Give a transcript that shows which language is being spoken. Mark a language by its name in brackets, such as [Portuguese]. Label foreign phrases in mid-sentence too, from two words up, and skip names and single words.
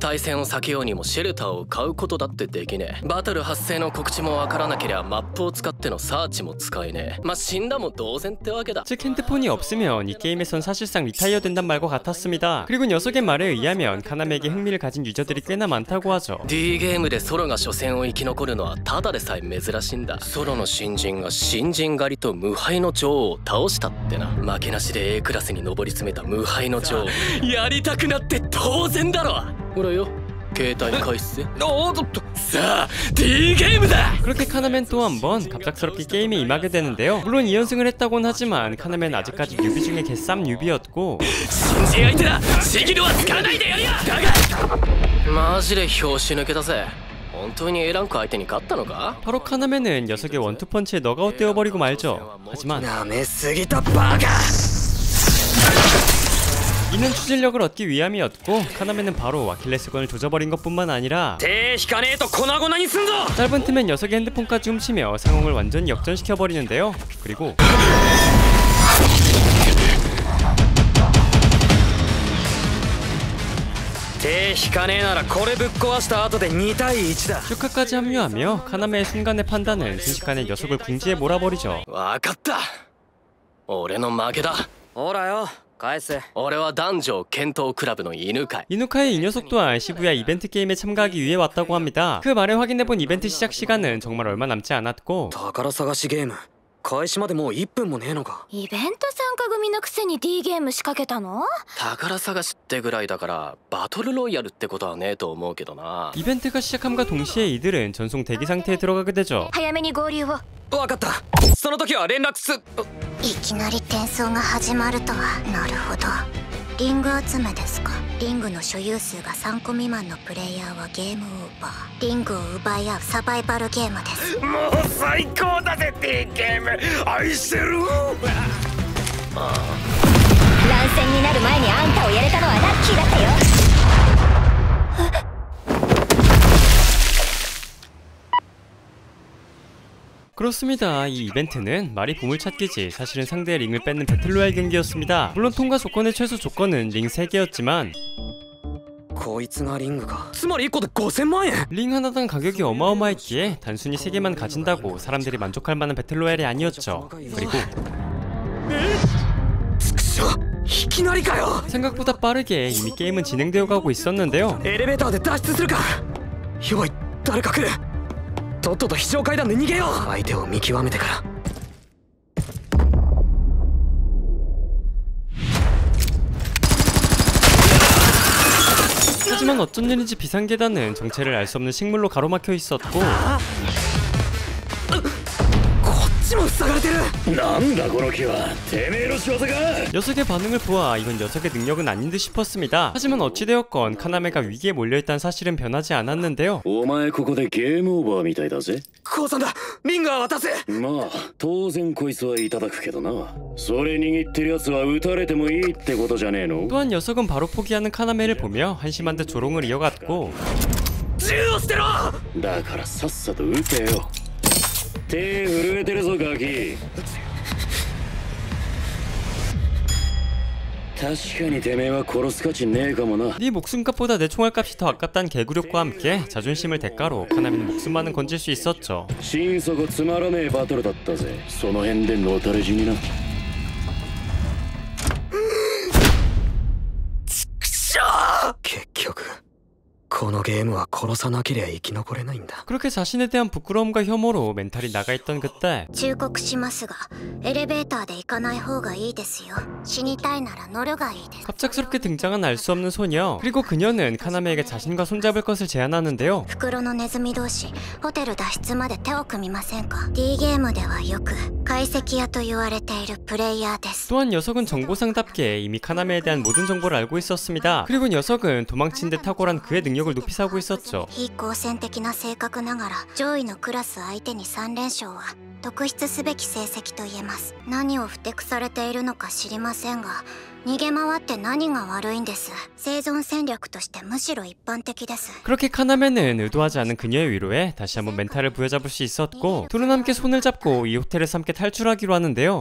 [Japanese] 対戦を避けようにもシェルターを買うことだってできねえ。バトル発生の告知もわからなければマップを使ってのサーチも使えねえ。まあ死んだも同然ってわけだ。 [Korean] 즉 핸드폰이 없으면 이 게임에선 사실상 리타이어 된단 말과 같았습니다. 그리고 녀석의 말에 의하면 카나메에게 흥미를 가진 유저들이 꽤나 많다고 하죠. [Japanese] D ゲームでソロが初戦を生き残るのはただでさえ珍しいんだ。ソロの新人が新人狩りと無敗の女王を倒したってな。負けなしで A クラスに上り詰めた無敗の女王やりたくなって当然だろ。ほらよ携帯返すぜ。 [Korean] 자, D 게임다. 그렇게 카나멘 또 한 번 갑작스럽게 게임에 임하게 되는데요. 물론 2연승을 했다곤 하지만 카나멘 아직까지 뉴비 중에 개쌈 뉴비였고, [Japanese] 新人相手だ。シギルは使わないでやるよ。だがマジで拍子抜けたぜ。本当に A ランク相手に勝ったのか。 [Korean] 바로 카나멘은 녀석의 원투펀치에 너가웃 되어버리고 말죠. 하지만 [Japanese] なめすぎたバカ。 [Korean] 이는 추진력을 얻기 위함이었고, 카나멘은 바로 아킬레스건을 조져버린 것뿐만 아니라 [Japanese] 手引かねえと粉々にすんぞ。 [Korean] 짧은 틈엔 녀석의 핸드폰까지 훔치며 상황을 완전히 역전시켜버리는데요. 그리고 [Japanese] 手引かねえならこれぶっ壊した後で2対1だ。 [Korean] 슈카까지 합류하며 카나메의 순간의 판단은 순식간에 녀석을 궁지에 몰아버리죠. [Japanese] わかった。俺の負けだ。ほらよ返せ。俺は男女剣闘クラブの犬飼。 [Korean] 이누카의 이 녀석 또한 시부야 이벤트 게임에 참가하기 위해 왔다고 합니다. 그 말에 확인해본 이벤트 시작 시간은 정말 얼마 남지 않았고, [Japanese] 宝探しゲーム開始までもう1分もねえのか。イベント参加組のくせに D ゲーム仕掛けたの？宝探しってぐらいだからバトルロイヤルってことはねえと思うけどな。 [Korean] 이벤트가 시작함과 동시에 이들은 전송 대기 상태에 들어가게 되죠. [Japanese] 早めに合流を。わかった。その時は連絡す。いきなり転送が始まるとは。なるほど。リング集めですか。リングの所有数が3個未満のプレイヤーはゲームオーバー。リングを奪い合うサバイバルゲームです。もう最高だぜ D ゲーム愛してる。乱戦になる前にあんたをやれたのはラッキーだったよ。 [Korean] 그렇습니다. 이 이벤트는 말이 보물찾기지 사실은 상대의 링을 뺏는 배틀로얄 경기였습니다. 물론 통과 조건의 최소 조건은 링 3개였지만 [Japanese] こいつがリングか。つまり1個で5000万円。 [Korean] 링 하나당 가격이 어마어마했기에 단순히 3개만 가진다고 사람들이 만족할 만한 배틀로얄이 아니었죠. 그리고 [Japanese] いきなりかよ。 [Korean] 생각보다 빠르게 이미 게임은 진행되어 가고 있었는데요. [Japanese] エレベーターで脱出するか。よい誰か来る。とっとと非常階段で逃げよう。相手を見極めてから。 [Korean] 하지만 어쩐 일인지 비상계단은 정체를 알 수 없는 식물로 가로막혀 있었고, [Japanese] こっちも塞がれてる。なんだこの木はてめえの仕業か。 [Korean] 녀석의 반응을 보아 이건 녀석의 능력은 아닌 듯 싶었습니다. 하지만 어찌되었건 카나메가 위기에 몰려있다는 사실은 변하지 않았는데요. [Japanese] お前ここでゲームオーバーみたいだぜ。降参だ。リングは渡せ。まあ当然こいつはいただくけどな。それ握ってるやつは撃たれてもいいってことじゃねえの。 [Korean] 또한 녀석은 바로 포기하는 카나메를 보며 한심한 듯 조롱을 이어갔고 [Japanese] 銃を捨てろ。だからさっさと撃てよ。手震えてるぞガキ。確かにてめえは殺す価値ねえかもな。 [Korean] 네 목숨값보다 내 총알값이 더 아깝다는 개구력과 함께 자존심을 대가로 카나미는 목숨만은 건질 수 있었죠. [Japanese] 心底つまらねえバトルだったぜ。その辺でのたれ死にな。結局このゲームは殺さなけりゃ生き残れないんだ。 [Korean] 그렇게 자신에 대한 부끄러움과 혐오로 멘탈이 나가있던 그때 [Japanese] 忠告しますがエレベーターで行かない方がいいですよ。死にたいなら乗るがいいです。 [Korean] 갑작스럽게 등장한 알 수 없는 소녀. 그리고 그녀는 카나메에게 자신과 손잡을 것을 제안하는데요. [Japanese] 袋のネズミ同士ホテル脱出まで手を組みませんか。 D ゲームではよく解析屋と言われているプレイヤーです。 [Korean] 또한 녀석은 정보상답게 이미 카나메에 대한 모든 정보를 알고 있었습니다. 그리고 녀석은 도망친 데 탁월한 그의 능력을 높이 사고 있었죠. [Japanese] 非好戦的な性格ながら上位のクラス相手に3連勝は特筆すべき成績と言えます。何をふてくされているのか知りませんが逃げ回って何が悪いんです。生存戦略としてむしろ一般的です。 [Korean] 그렇게 카나메는 의도하지 않은 그녀의 위로에 다시 한번 멘탈을 부여잡을 수 있었고 둘은 함께 손을 잡고 이 호텔에서 함께 탈출하기로 하는데요.